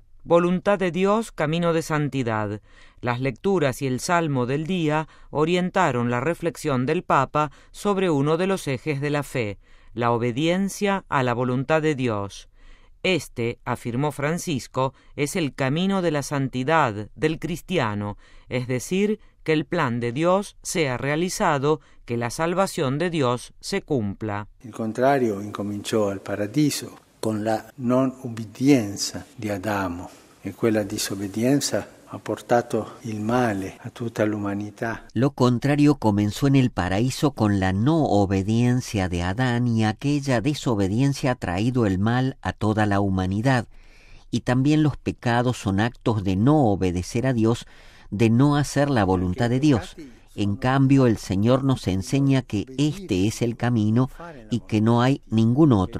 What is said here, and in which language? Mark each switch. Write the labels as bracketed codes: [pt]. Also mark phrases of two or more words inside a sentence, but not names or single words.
[es] Voluntad de Dios, camino de santidad. Las lecturas y el salmo del día orientaron la reflexión del Papa sobre uno de los ejes de la fe, la obediencia a la voluntad de Dios. Este, afirmó Francisco, es el camino de la santidad del cristiano, es decir, que el plan de Dios sea realizado, que la salvación de Dios se cumpla. [it] Il contrario incominciò al paradiso con la non ubbidienza di Adamo e quella disobbedienza ha portato il male a tutta l'umanità. [es] Lo contrario comenzó en el paraíso con la no obediencia de Adán y aquella desobediencia ha traído el mal a toda la humanidad. Y también los pecados son actos de no obedecer a Dios, de no hacer la voluntad de Dios. En cambio, el Señor nos enseña que este es el camino y que no hay ningún otro.